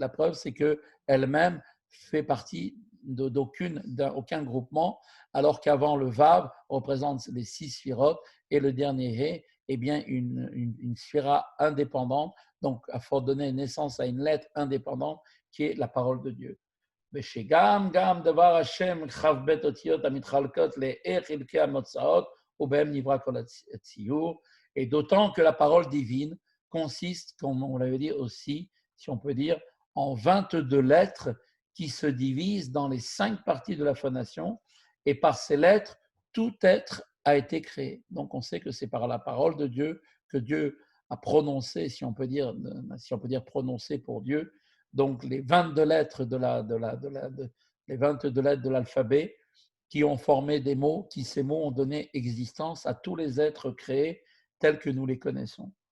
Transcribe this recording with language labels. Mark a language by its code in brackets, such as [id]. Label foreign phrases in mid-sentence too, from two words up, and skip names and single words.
[fr] La preuve, c'est qu'elle-même fait partie d'aucun groupement, alors qu'avant le Vav représente les 6 sphirotes et le dernier He est bien une sphira indépendante, donc il faut donner naissance à une lettre indépendante qui est la parole de Dieu. [he] ושגם דבר השם כ"ב אותיות המתחלקות לחלקי המוצאות ובהם נברא כל הציור, [fr] et d'autant que la parole divine consiste, comme on l'avait dit aussi, si on peut dire, en 22 lettres qui se divisent dans les 5 parties de la phonation, et par ces lettres, tout être a été créé. Donc on sait que c'est par la parole de Dieu que Dieu a prononcé, si on peut dire prononcé pour Dieu, donc les 22 lettres les 22 lettres de l'alphabet qui ont formé des mots, ces mots ont donné existence à tous les êtres créés tels que nous les connaissons.